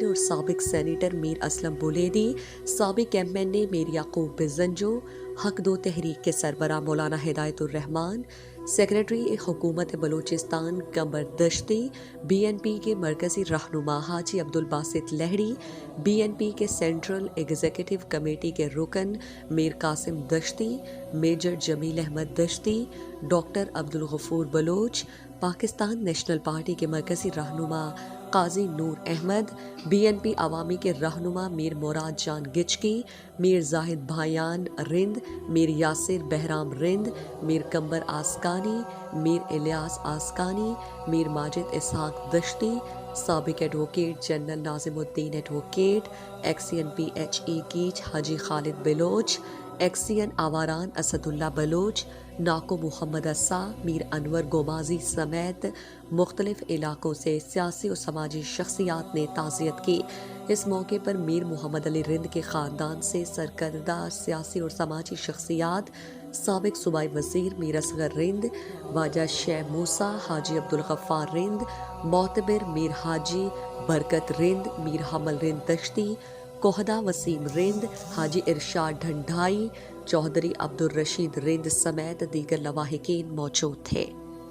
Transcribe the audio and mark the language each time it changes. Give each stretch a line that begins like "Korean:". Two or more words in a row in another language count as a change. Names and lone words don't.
Urdu: اور سابق سینیٹر میر اسلم بلیدی، سابق MNA میر یعقوب بزنجو، حق دو تحریک کے سربراہ مولانا ہدایت الرحمان، سیکرٹری حکومت بلوچستان قمر دشتی، BNP کے مرکزی رہنما حاجی عبدالباسط لہڑی، BNP کے
English: central executive committee
Urdu: کے رکن میر قاسم دشتی، میجر جمیل احمد دشتی، ڈاکٹر عبدالغفور بلوچ, पाकिस्तान نیشنل پارٹی کے مرکزی رہنما قاضی نور احمد، BNP عوامی کے رہنما میر مراد جان گچکی, میر زاہد بھایان رند، میر یاسر بہرام رند، میر قمبر آسکانی، میر الیاس آسکانی، میر ماجد اسحاق دشتی، سابق
English: advocate general
Urdu: ناظم الدین ایڈووکیٹ، ایکسین PHE کیچ حاجی خالد بلوچ، ایکسین آواران اسد اللہ بلوچ، ناکو محمد عیسیٰ، میر انور گوماجی سمیت مختلف علاقوں سے سیاسی اور سماجی شخصیات نے تعزیت کی. اس موقع پر میر محمد علی رند کے خاندان سے سرکردہ سیاسی اور سماجی شخصیات سابق صوبائی وزیر میر اصغر رند، واجہ شیہ موسیٰ، حاجی عبدالغفار رند، معتبر میر حاجی برکت رند، میر حمل رند دشتی، کہدہ وسیم رند، حاجی ارشاد ڈھنڈائی، چوہدری عبدالرشید رند سمیت دیگر لواحقین موجود تھے.